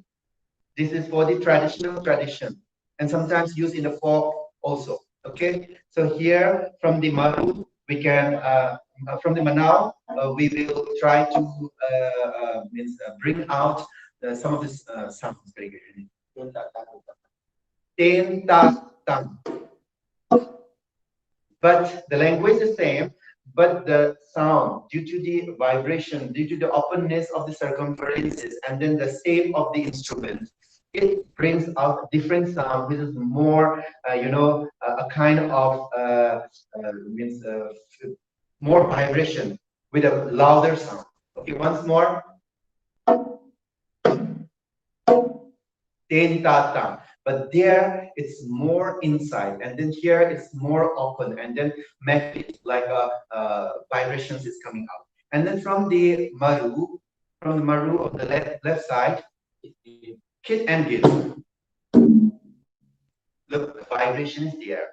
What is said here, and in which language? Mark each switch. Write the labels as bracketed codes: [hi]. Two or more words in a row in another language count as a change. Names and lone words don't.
[en] This is for the traditional tradition and sometimes used in the folk also. Okay, so here from the Maru, we can, from the Manau, we will try to bring out some of the sounds very good. Ten, ta, tam. But the language is the same, but the sound, due to the vibration, due to the openness of the circumferences, and then the shape of the instrument, it brings out different sound, which is more, a kind of more vibration with a louder sound. Okay, once more. Ten ta tam. But there it's more inside, and then here it's more open, and then make it like a vibrations is coming out. And then from the maru of the left side, kit and git. Look, the vibration is there.